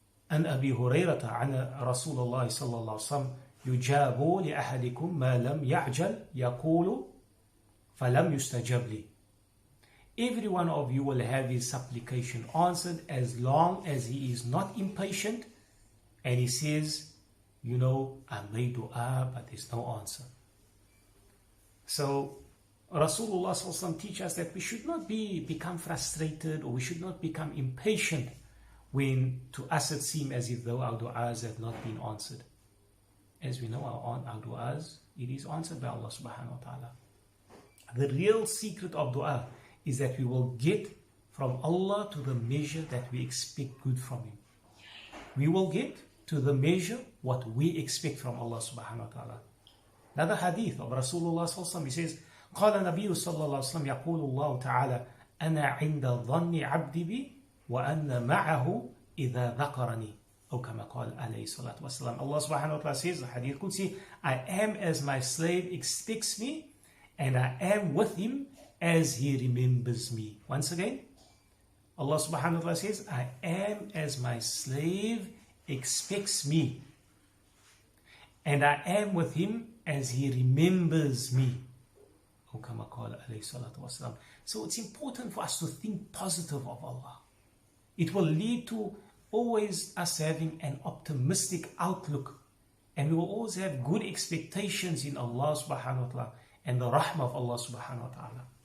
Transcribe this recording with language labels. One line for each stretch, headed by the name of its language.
Arabic: عن أبي هريرة عن رسول الله صلى الله عليه وسلم يجاب لأحدكم ما لم يعجل يقول فلم يستجب لي.
English: Every one of you will have his supplication answered as long as he is not impatient and he says, I made dua but there's no answer. So Rasulullah sallallahu alaihi wasallam teaches us that we should not become frustrated or we should not become impatient when to us it seems as if though our du'as have not been answered. As we know, our du'as, it is answered by Allah subhanahu wa ta'ala. The real secret of dua is that we will get from Allah to the measure that we expect good from Him. We will get to the measure what we expect from Allah subhanahu wa ta'ala. Another hadith of Rasulullah sallallahu alaihi wasallam, he says,
Arabic: قال النبي صلى الله عليه وسلم يقول الله تعالى أنا عند ظن عبدي بي وأن معه إذا ذكرني أو كما قال عليه الصلاة والسلام.
English: Allah subhanahu wa ta'ala says, the hadith Qudsi, I am as my slave expects me and I am with him as he remembers me. Once again, Allah subhanahu wa ta'ala says, I am as my slave expects me and I am with him as he remembers me.
Arabic: أو كما قال عليه الصلاة والسلام.
English: So it's important for us to think positive of Allah. It will lead to always us having an optimistic outlook, and we will always have good expectations in Allah subhanahu wa ta'ala and the rahmah of Allah subhanahu wa ta'ala.